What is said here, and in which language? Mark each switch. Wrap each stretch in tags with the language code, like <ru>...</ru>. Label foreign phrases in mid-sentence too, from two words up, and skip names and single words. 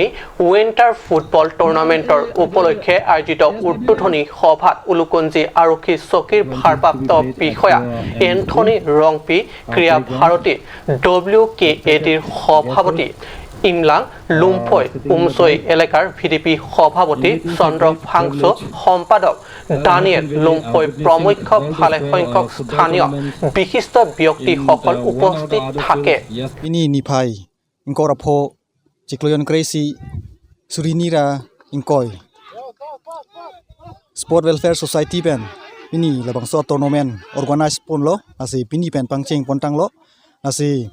<as>উইণ্টাৰ ফুটবল টুৰ্ণামেণ্টৰ উপলক্ষে আয়োজিত উদ্বোধনী সভাত উলুকঞ্জি আৰক্ষী চকীৰ ভাৰপ্ৰাপ্ত বিষয়া এন্থনী ৰংপি ক্ৰীড়া ভাৰতী WKADৰ সভাপতি ইমলাং লুম্ফৈ উমচৈ এলেকাৰ VDP সভাপতি চন্দ্ৰ ফাংচো সম্পাদক দানিয়েল লুম্ফৈ প্ৰমুখ্য ভালেসংখ্যক স্থানীয় বিশিষ্ট ব্যক্তিসকল উপস্থিত থাকে</as> <mjw>ini nipai ingkorapho Cikloyon Crazy Surinira Ingkoi Sport Welfare Society pen ini labang so</mjw> <en>tournament organize</en> <mjw>pon lo asi pini pen pangcheng pontang lo asi</mjw>